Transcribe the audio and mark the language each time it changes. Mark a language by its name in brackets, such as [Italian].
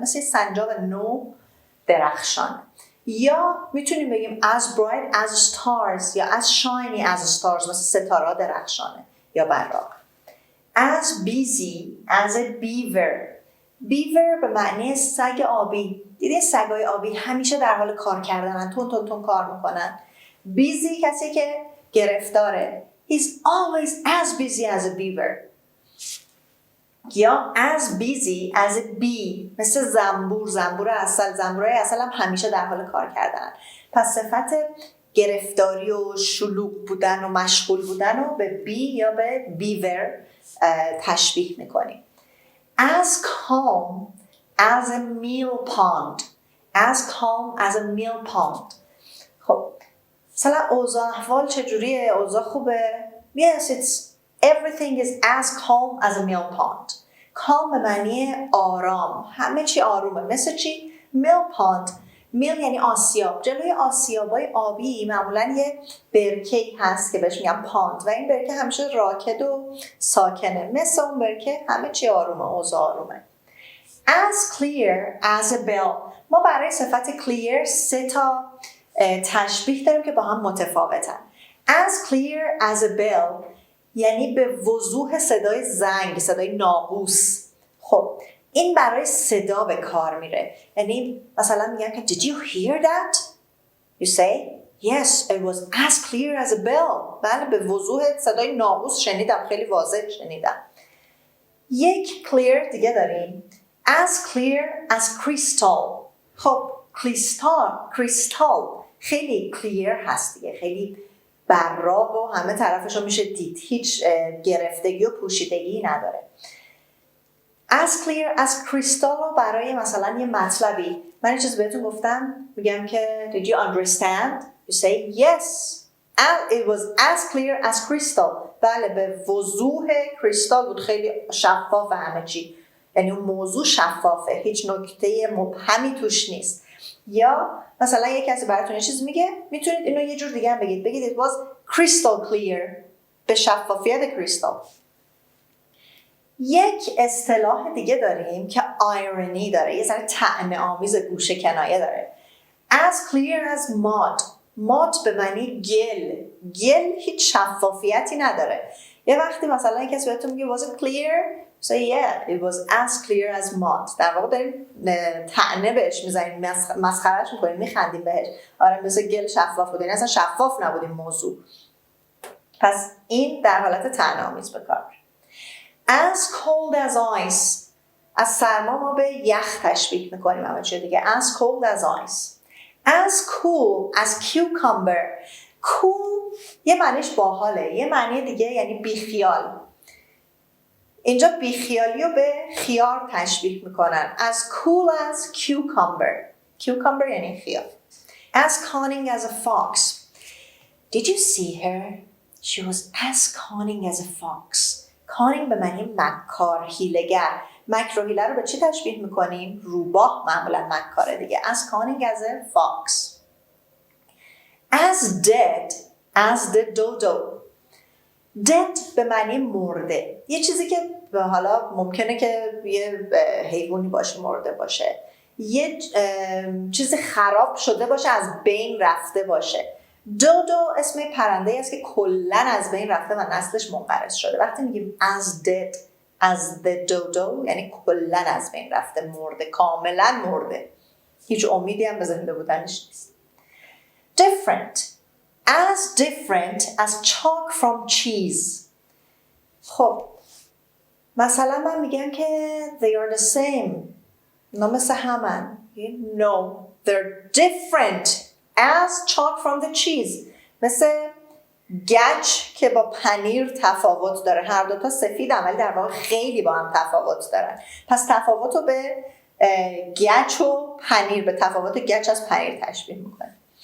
[Persian] مثل سنجاق نو درخشانه. یا میتونیم بگیم [English] as bright as stars [Persian] یا [English] as shiny as stars، [Persian] مثل ستاره درخشانه یا براق. [English] as busy as a beaver. [Persian] beaver به معنی سگ آبی. دیدین سگای آبی همیشه در حال کار کردنن، تون کار میکنن. busy کسی که گرفتاره. [English] he's always as busy as a beaver. [Persian] یا [English] as busy as a bee. [Persian] مثل زنبور عسل. زنبورای عسل هم همیشه در حال کار کردن. پس صفت گرفتاری و شلوغ بودن و مشغول بودن رو به بی یا به بیور تشبیه میکنیم. [English] as calm as a mill pond. as calm as a mill pond. [Persian] خب مثلا اوضاع احوال چجوریه؟ اوضاع خوبه؟ [English] Yes, everything is as calm as a mill pond. [Persian] calm به معنی آرام. همه چی آرومه. مثل چی؟ [English] mill pond. [Persian] mill یعنی آسیاب. جلوی آسیابای آبی معمولا یه برکه‌ای هست که بهش میگن پاند و این برکه همیشه راکد و ساکنه. مثل اون برکه همه چی آرومه. اوضاع آرومه. [English] as clear as a bell. [Persian] ما برای صفت clear 3 تا تشبیه داریم که با هم متفاوتن. as clear as a bell یعنی به وضوح صدای زنگ، صدای ناقوس. خب این برای صدا به کار میره. یعنی مثلا میگم که [English] did you hear that? You say yes, it was as clear as a bell. [Persian] بله به وضوح صدای ناقوس شنیدم، خیلی واضح شنیدم. یک [English] clear [Persian] دیگه داریم [English] as clear as crystal. [Persian] خب کریستال خیلی clear هست دیگه، خیلی براق و همه طرفش رو میشه دید، هیچ گرفتگی و پوشیدگی نداره. as clear as crystal رو برای مثلا یه مطلبی من یه چیز بهتون گفتم، میگم که [English] did you understand? You say yes, it was as clear as crystal. [Persian] بله به وضوح کریستال بود، خیلی شفاف همه چی. یعنی اون موضوع شفافه، هیچ نکته مبهمی توش نیست. یا مثلا یک کسی براتون یه چیز میگه، میتونید اینو یه جور دیگه هم بگید [English] it was crystal clear. [Persian] به شفافیت کریستال. یک اصطلاح دیگه داریم که irony داره، یه ذره طعنه آمیز گوشه کنایه داره. [English] as clear as mud. [Persian] مات به معنی گل. گل هیچ شفافیتی نداره. یه وقتی مثلا کسی بهتون میگه [English] was it clear؟ So yeah, it was as clear as mud. [Persian] در واقع داریم طعنه بهش میزنیم، مسخرهش میکنیم، میخندیم بهش. آره مثل گل شفاف بود. اصلا شفاف نبود این موضوع. پس این در حالت طعنه‌آمیز به کار. [English] As cold as ice. [Persian] از سرما ما به یخ تشبیه میکنیم همه چیه دیگه. [English] As cold as ice. As cool as cucumber. [Persian] cool یه معنیش باحاله، یه معنی دیگه یعنی بیخیال. اینجا بیخیالی رو به خیار تشبیه میکنن. [English] As cool as cucumber. Cucumber [Persian] یعنی خیار. [English] As cunning as a fox. Did you see her? She was as cunning as a fox. [Persian] cunning به معنی مکار، حیله‌گر. مکر و حیله رو به چی تشبیه میکنیم؟ روباه معمولا مکاره دیگه. [English] As cunning as a fox. As dead as the dodo. [Persian] dead به معنی مرده. یه چیزی که حالا ممکنه که یه حیوانی باشه، مرده باشه، یه چیزی خراب شده باشه، از بین رفته باشه. دودو اسم پرنده است که کلن از بین رفته و نسلش منقرض شده. وقتی میگیم [English] as dead as the dodo [Persian] یعنی کلن از بین رفته، مرده، کاملا مرده، هیچ امیدی هم به زنده بودنش نیست. [English] different as chalk from cheese. [Persian] خب مثلا من میگم که [English] they are the same، [Persian] نه مثل همن. [English] no they're different as chalk from the cheese. [Persian] مثل گچ که با پنیر تفاوت داره. هر دوتا سفیدن ولی در واقع خیلی با هم تفاوت دارن. پس تفاوت رو به گچ و پنیر، به تفاوت گچ از پنیر تشبیه میکنه.